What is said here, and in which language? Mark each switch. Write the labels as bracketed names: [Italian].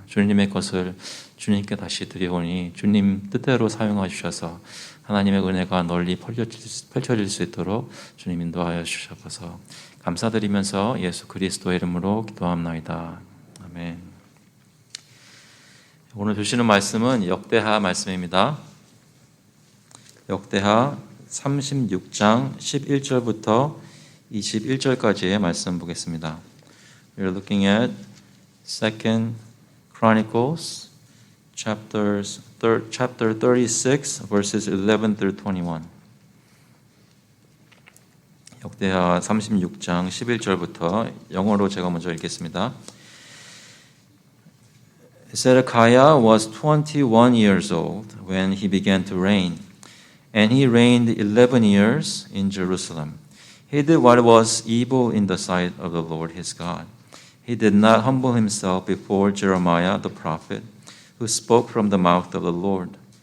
[Korean] 주님의 것을 주님께 다시 드려오니 주님 뜻대로 사용하셔서 하나님의 은혜가 널리 펼쳐질 수 있도록 주님 인도하여 주셔서 감사드리면서 예수 그리스도의 이름으로 기도합나이다. 아멘. 오늘 주시는 말씀은 역대하 말씀입니다. 역대하 36장 11절부터 21절까지의 말씀 보겠습니다. [English] We're looking at 2 Chronicles chapter 36 verses 11 through 21. [Korean] 역대하 36장 11절부터 영어로 제가 먼저 읽겠습니다. [English] Zedekiah was 21 years old when he began to reign, and he reigned 11 years in Jerusalem. He did what was evil in the sight of the Lord his God. He did not humble himself before Jeremiah the prophet, who spoke from the mouth of the Lord.